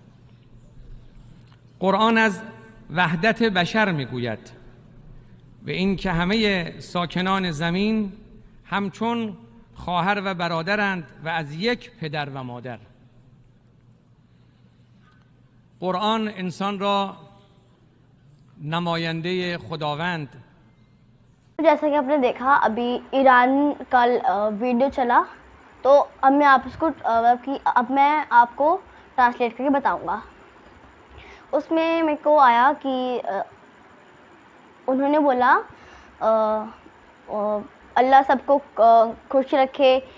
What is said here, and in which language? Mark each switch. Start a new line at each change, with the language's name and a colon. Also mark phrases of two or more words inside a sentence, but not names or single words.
Persian: قرآن از وحدت بشر میگوید، به این که همه ساکنان زمین همچون خواهر و برادرند و از یک پدر و مادر. قرآن انسان را نماینده خداوند.
Hindi: जैसा कि आपने देखा अभी ईरान का वीडियो चला, तो अब मैं आपको ट्रांसलेट करके बताऊंगा। उसमें मेरे को आया कि उन्होंने बोला अल्लाह सबको खुश रखे।